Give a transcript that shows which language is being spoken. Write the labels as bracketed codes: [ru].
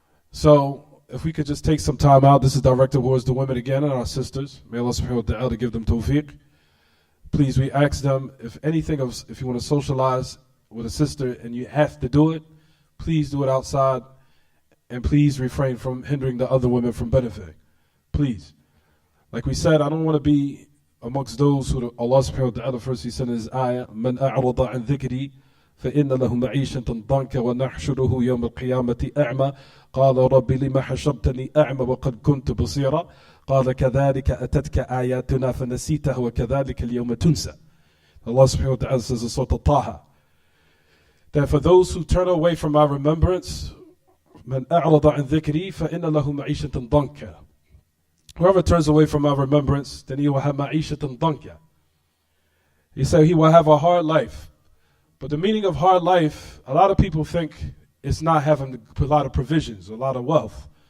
[en] So if we could just take some time out, this is directed towards the women again and our sisters. May Allah subhanahu wa ta'ala give them tawfiq. Please, we ask them, if you want to socialize with a sister and you have to do it, please do it outside, and please refrain from hindering the other women from benefiting. Please. Like we said, I don't want to be amongst those who Allah subhanahu wa ta'ala first he said in his ayah, [ar] مَنْ أَعْرَضَ عَنْ ذِكْرِي فَإِنَّ لَهُ مَعِيشَةً ضَنْكَ وَنَحْشُرُهُ يَوْمَ الْقِيَامَةِ أَعْمَى قَالَ رَبِّ لِمَ حَشَرْتَنِي أَعْمَى وَقَدْ كُنْتُ بَصِيرًا قَالَ كَذَلِكَ أَتَتْكَ آيَاتُنَا فَنَسِيتَهَا وَكَذَلِكَ الْيَوْمَ تُنْسَى. [en] Allah subhanahu wa ta'ala says in Surah Taha that for those who turn away from my remembrance, [ar] مَنْ أَعْرَضَ عَنْ ذِكْرِي فَإِنَّ لَهُ مَعِيشَةً ضَنْكَ. [en] Whoever turns away from my remembrance, then he will have ma'ishatan danka. He said he will have a hard life. But the meaning of hard life, a lot of people think it's not having a lot of provisions, a lot of wealth.